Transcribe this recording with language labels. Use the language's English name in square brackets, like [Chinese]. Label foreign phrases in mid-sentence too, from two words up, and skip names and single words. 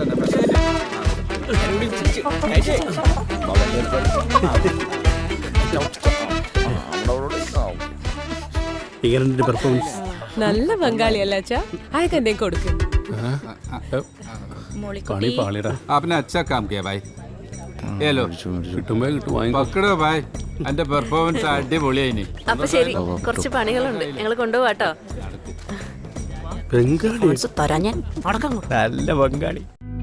[Malayalam] ഇങ്ങനെ പെർഫോമൻസ് നല്ല ബംഗാളിയല്ല അച്ഛാ. അയക്ക് എന്തേ കൊടുക്കും. പണി പാളിടാ. [Hindi] आपने अच्छा काम किया भाई. ये लो [Malayalam] കിട്ടുമ്പോ കിട്ടും. [Hindi] पकड़ो भाई. [Malayalam] എന്റെ പെർഫോമൻസ് അടിപൊളിയായിനി. അപ്പൊ ശരി, കുറച്ച് പണികളുണ്ട്, ഞങ്ങൾ കൊണ്ടുപോവാട്ടോ. ബംഗാളി തരാൻ ഞാൻ അടക്കം. നല്ല ബംഗാളി.